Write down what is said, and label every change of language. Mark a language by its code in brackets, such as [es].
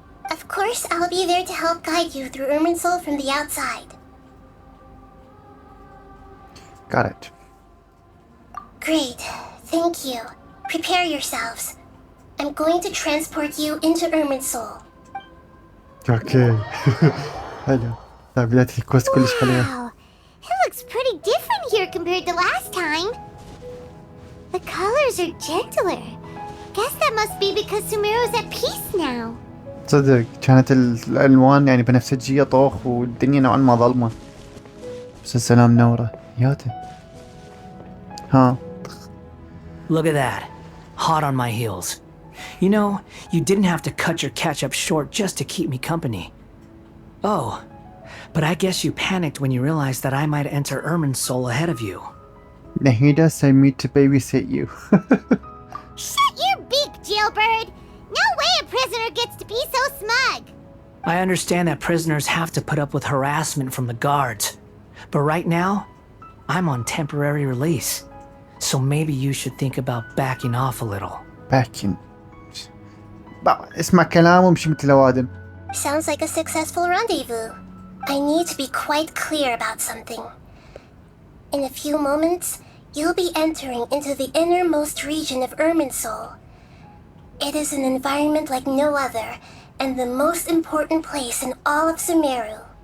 [en] Of course, I'll be there to help guide you through Irminsul from the outside. Got it. Great, thank you. Prepare yourselves. I'm going to transport you into Irminsul. [ar] Okay. حلو. بداية الكوست كلش حلوة. [en] Wow, it looks here compared to last time. The colors are gentler. Guess that must be because Sumeru's at peace now. [ar] صدق كانت الألوان يعني بنفسجية طوخ والدنيا نوعا ما ظلمة. بس السلام نورة ياته. ها. [en] Look at that. Hot on my heels. You know, you didn't have to cut your catch-up short just to keep me company. Oh, but I guess you panicked when you realized that I might enter Ermin's soul ahead of you. Nahida sent me to babysit you. Shut your beak, jailbird! No way a prisoner gets to be so smug! I understand that prisoners have to put up with harassment from the guards. But right now, I'm on temporary release. So maybe you should think about backing off a little. Backing. [ar] اسمع كلام وامشي مثل الأوادم. [en] Sounds like a successful rendezvous. I need to be quite clear about something. In a few moments, you'll be entering into the innermost region of Irminsul. It is an environment like no other, and the most important place in all of Sumeru.